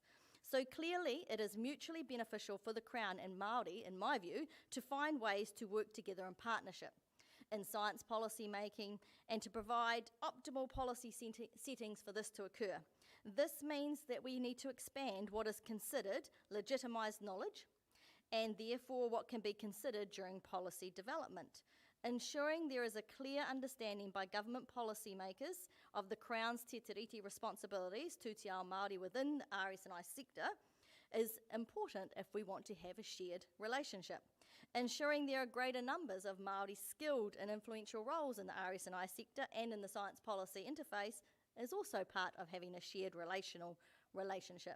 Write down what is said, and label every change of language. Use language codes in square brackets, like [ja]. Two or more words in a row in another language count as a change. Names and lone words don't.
[en] So clearly it is mutually beneficial for the Crown and Māori, in my view, to find ways to work together in partnership in science policy making and to provide optimal policy settings for this to occur. This means that we need to expand what is considered legitimised knowledge and therefore what can be considered during policy development, ensuring there is a clear understanding by government policymakers of the Crown's [mi] te tiriti [en] responsibilities to [mi] te ao Māori [en] within the RSNI sector is important if we want to have a shared relationship. Ensuring there are greater numbers of Māori skilled and influential roles in the RSNI sector and in the science policy interface is also part of having a shared relationship.